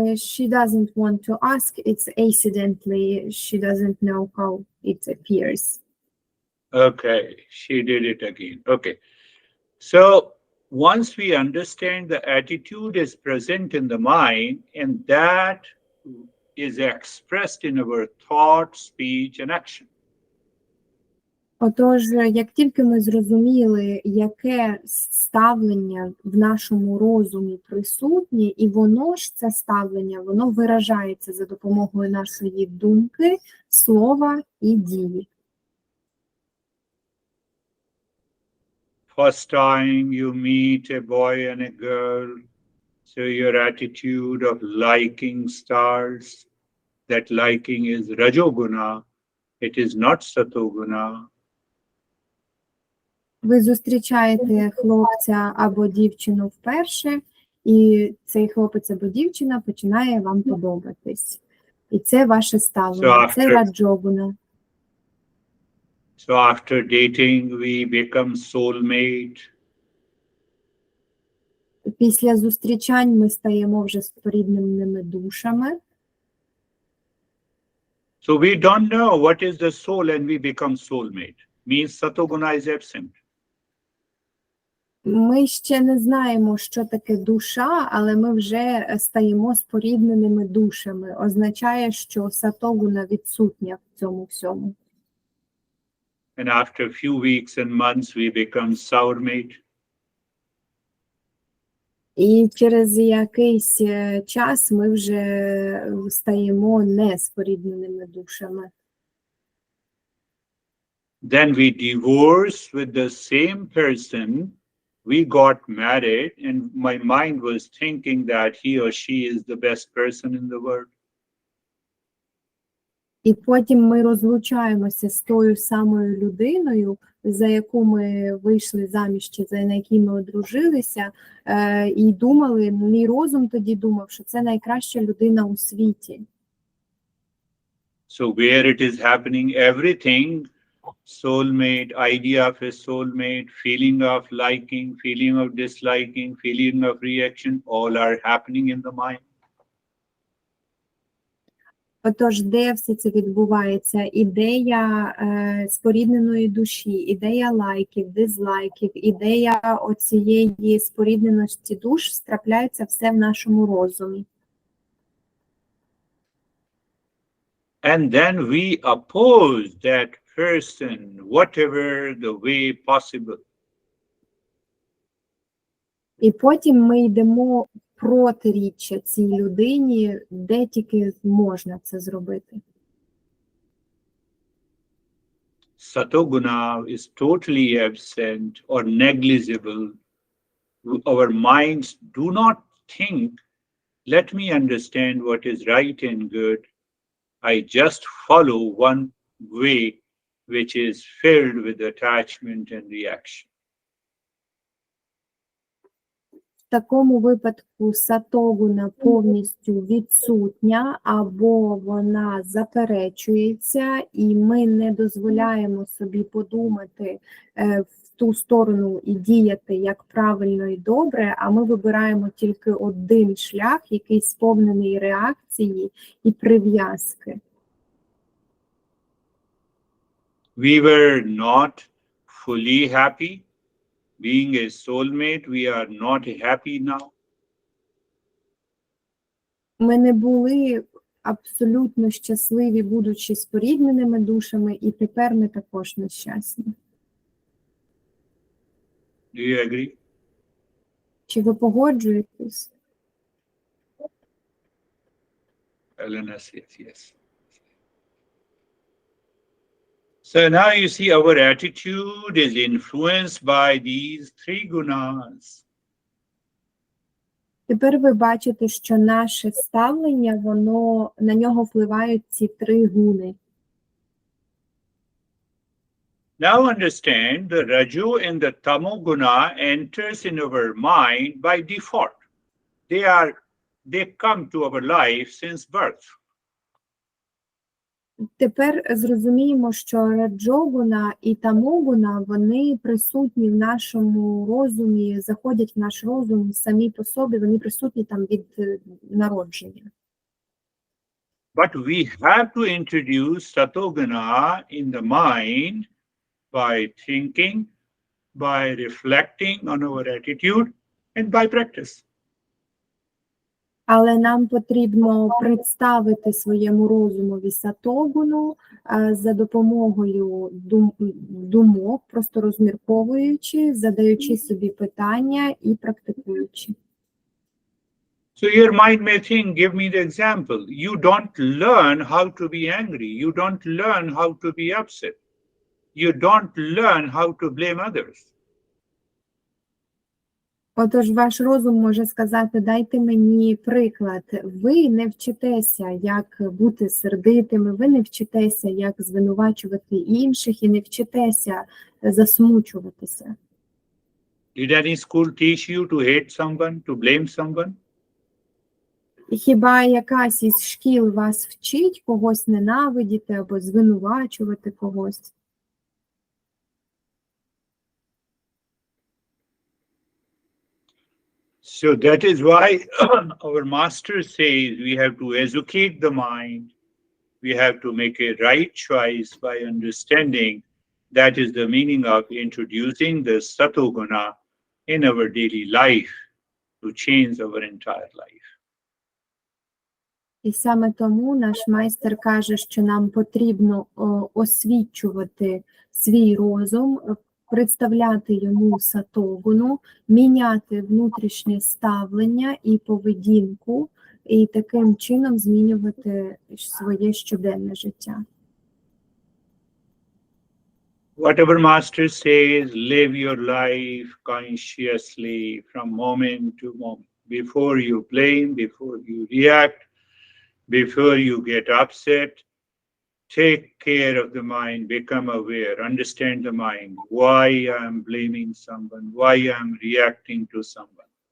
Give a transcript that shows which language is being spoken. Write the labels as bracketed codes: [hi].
[en] She doesn't want to ask, it's accidentally, she doesn't know how it appears. Okay, she did it again. Okay. So once we understand the attitude is present in the mind, and that is expressed in our thought, speech, and action. [uk] Отож, як тільки ми зрозуміли, яке ставлення в нашому розумі присутнє, і воно ж це ставлення, воно виражається за допомогою нашої думки, слова і дії. [en] First time you meet a boy and a girl, so your attitude of liking starts. That liking is rajoguna, it is not satoguna. [uk] Ви зустрічаєте хлопця або дівчину вперше, і цей хлопець або дівчина починає вам подобатись. І це ваше ставлення, це раджогуна. [en] So after dating, we become soulmate. [uk] Після зустрічань ми стаємо вже спорідненими душами. [en] So we don't know what is the soul and we become soulmate. Means satoguna is absent. [uk] Ми ще не знаємо, що таке душа, але ми вже стаємо спорідненими душами. Означає, що сатогуна відсутня в цьому всьому. [en] And after a few weeks and months, we become sourmate. [uk] І через якийсь час ми вже стаємо неспорідненими душами. [en] Then we divorce with the same person. We got married, and my mind was thinking that he or she is the best person in the world. [uk] І потім ми розлучаємося з тою самою людиною, за яку ми вийшли заміж, чи на якій ми одружилися, і думали, мій розум тоді думав, що це найкраща людина у світі. [en] So where it is happening, everything, soulmate, idea of a soulmate, feeling of liking, feeling of disliking, feeling of reaction, all are happening in the mind. [uk] Отож, де все це відбувається? Ідея спорідненої душі, ідея лайків, дизлайків, ідея оцієї спорідненості душ трапляється все в нашому розумі. [en] And then we oppose that person, whatever the way possible. [uk] І потім ми йдемо протиріччя цій людині, де тільки можна це зробити. [en] Satoguna is totally absent or negligible. Our minds do not think, let me understand what is right and good. I just follow one way which is filled with attachment and reaction. [uk] такому випадку сатогуна повністю відсутня або вона заперечується, і ми не дозволяємо собі подумати в ту сторону і діяти як правильно і добре, а ми вибираємо тільки один шлях, який сповнений реакції і прив'язки. [en] We were not fully happy. Being a soulmate, we are not happy now. [uk] Ми не були абсолютно щасливі, будучи спорідненими душами, і тепер ми також нещасні. [en] Do you agree? [uk] Чи ви погоджуєтесь? [en] Elena says yes. So now you see our attitude is influenced by these three gunas. [uk] Тепер ви бачите, що наше ставлення, на нього впливають ці три гуни. [en] Now understand the Raju and the Tamo guna enters in our mind by default. They come to our life since birth. [uk] Тепер зрозуміємо, що раджогуна і тамогуна, вони присутні в нашому розумі, заходять в наш розум самі по собі, вони присутні там від народження. [en] But we have to introduce Satoguna in the mind by thinking, by reflecting on our attitude, and by practice. [uk] Але нам потрібно представити своєму розумові сатогуну за допомогою думок, просто розмірковуючи, задаючи собі питання і практикуючи. [en] So your mind may think, give me the example. You don't learn how to be angry. You don't learn how to be upset. You don't learn how to blame others. [uk] Отож, ваш розум може сказати, дайте мені приклад. Ви не вчитеся, як бути сердитими, ви не вчитеся, як звинувачувати інших, і не вчитеся засмучуватися. [en] Did any school teach you to hate someone, to blame someone? [uk] Хіба якась із шкіл вас вчить когось ненавидіти або звинувачувати когось? [en] So that is why our master says we have to educate the mind. We have to make a right choice by understanding. That is the meaning of introducing the Satoguna in our daily life to change our entire life. [uk] І саме тому наш майстер каже, що нам потрібно освічувати свій розум, представляти йому сатогуну, міняти внутрішнє ставлення і поведінку, і таким чином змінювати своє щоденне життя. [en] Whatever master says, live your life consciously from moment to moment. Before you blame, before you react, before you get upset, take care of the mind, become aware, understand the mind, why I'm blaming someone, why I'm reacting to someone.